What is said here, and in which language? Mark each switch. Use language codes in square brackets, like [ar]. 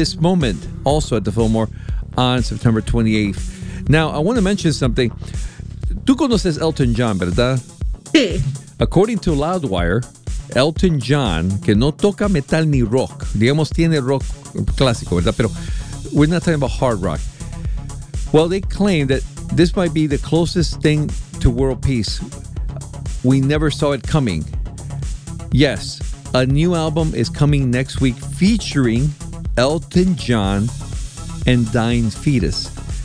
[en] this moment also at the Fillmore on September 28th. Now, I want to mention something. [es] Tú conoces Elton John, ¿verdad? Sí. [en] According to Loudwire, [es] Elton John, que no toca metal ni rock, digamos tiene rock clásico, ¿verdad? Pero [en] we're not talking about hard rock. Well, they claim that this might be the closest thing to world peace. We never saw it coming. Yes, a new album is coming next week featuring Elton John and Dying Fetus.